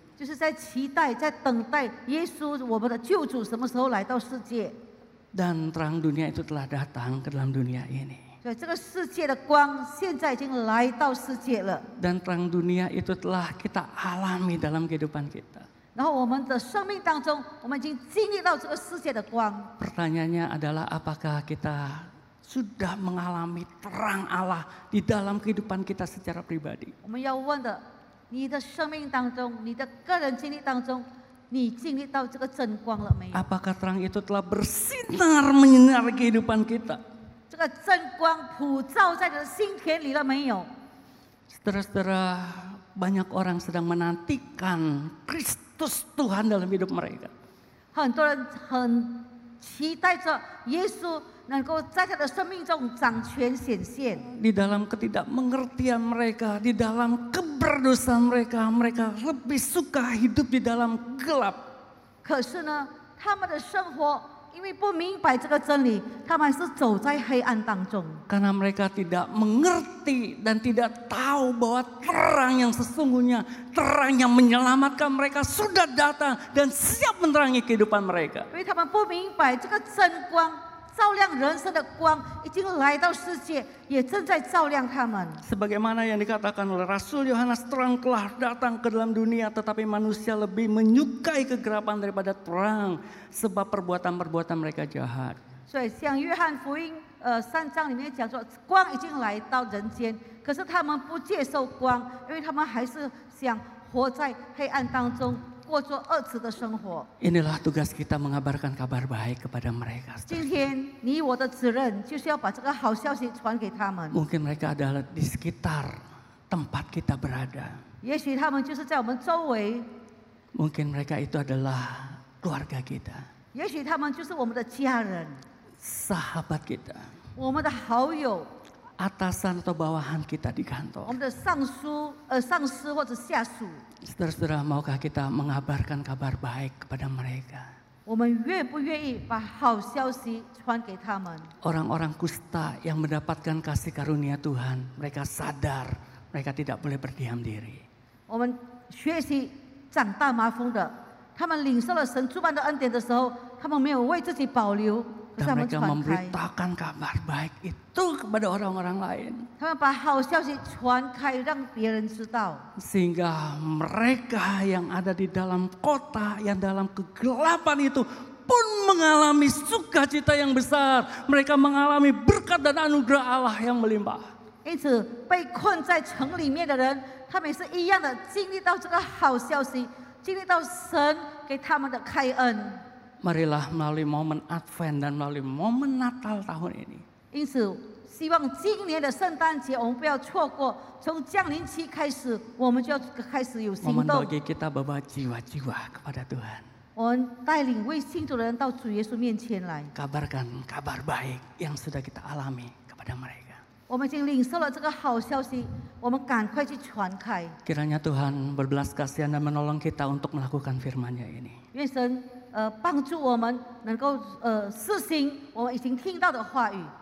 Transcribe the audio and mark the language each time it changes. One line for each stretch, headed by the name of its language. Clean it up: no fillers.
Chinese: 就是在期待，在等待耶稣我们的救主什么时候来到世界。
Indonesian: Dan terang dunia itu telah datang ke dalam dunia ini.
Chinese: 所以这个世界的光现在已经来到世界了，
Indonesian: Dan terang dunia itu telah kita alami dalam kehidupan kita.
Chinese: 然后我们的生命当中，我们已经经历到这个世界的光。
Indonesian: Pertanyaannya adalah apakah kita sudah mengalami terang Allah di dalam kehidupan kita secara pribadi?
Chinese: 我们要问的，你的生命当中，你的个人经历当中，你经历到这个真光了没有？
Indonesian: Apakah terang itu telah bersinar menyinari kehidupan kita?
Chinese: 这个真光普照在你的心田里了没有？
Indonesian: Saudara-saudara, banyak orang sedang menantikan Kristus Tuhan dalam hidup mereka.
Chinese: 很多人很期待着耶稣能够在他的生命中掌权显现。
Indonesian: Di dalam ketidakmengertian mereka, di dalam keberdosaan mereka, mereka lebih suka hidup di dalam gelap.
Chinese: 可是呢，他们的生活因为不明白这个真理，他们还是走在黑暗当中。
Indonesian: Karena mereka tidak mengerti dan tidak tahu bahwa terang yang sesungguhnya, terang yang menyelamatkan mereka sudah datang dan siap menerangi kehidupan mereka.
Chinese: 因为他们不明白这个真光照亮人生的光已经来到世界，也正在照亮他们。
Indonesian: Sebagaimana yang dikatakan oleh Rasul Yohanes, terang telah datang ke dalam dunia, tetapi manusia lebih menyukai kegelapan daripada terang, sebab perbuatan-perbuatan mereka jahat.
Chinese: 所以像约翰福音3章里面讲说，光已经来到人间，可是他们不接受光，因为他们还是想活在黑暗当中，过做二次的生活。
Indonesian: Inilah tugas kita mengabarkan kabar baik kepada mereka.
Chinese: 今天你我的责任就是要把这个好消息传给他们。
Indonesian: Mungkin mereka adalah di sekitar tempat kita berada.
Chinese: 也许他们就是在我们周围，
Indonesian: Mungkin mereka itu adalah keluarga kita,
Chinese: 也许他们就是我们的家人，
Indonesian: sahabat kita,
Chinese: 我们的好友，
Indonesian: atasan atau bawahan kita di
Chinese: 我
Indonesian: kantor.
Chinese: 们的上司或者下属。
Indonesian: Saudara-saudara, maukah kita mengabarkan kabar baik kepada mereka?
Chinese: 我们愿不愿意把好消息传给他们？
Indonesian: Orang-orang kusta yang mendapatkan kasih karunia Tuhan, mereka sadar mereka tidak boleh berdiam diri.
Chinese: 我们学习长大麻风的，他们领受了神诸般的恩典的时候，他们没有为自己保留，可是
Indonesian: Dan
Chinese: 他们
Indonesian: mereka
Chinese: 传开，
Indonesian: memberitakan kabar baik itu kepada orang-orang lain.
Chinese: 他们把好消息传开，让别人知道。
Indonesian: Sehingga mereka yang ada di dalam kota, yang dalam kegelapan itu pun mengalami sukacita yang besar. Mereka mengalami berkat dan anugerah Allah yang melimpah.
Chinese: 因此，被困在城里面的人，他们也是一样的经历到这个好消息，经历到神给他们的开恩。
Indonesian: Marilah melalui momen Advent dan melalui momen Natal tahun ini,
Chinese: 因此，希望今年的圣诞节我们不要错过，从降临期开始，我们就要开始有行
Indonesian: momen
Chinese: 动。
Indonesian: bagi kita bawa jiwa-jiwa kepada Tuhan.
Chinese: 我们带领为信主的人到主耶稣面前来。
Indonesian: Kabarkan kabar baik yang sudah kita alami kepada mereka.
Chinese: 我们已经领受了这个好消息，我们赶快去传开。
Indonesian: Kiranya Tuhan berbelas kasihan dan menolong kita untuk melakukan firman-Nya ini.
Chinese: 愿神帮助我们能够实行我们已经听到的话语。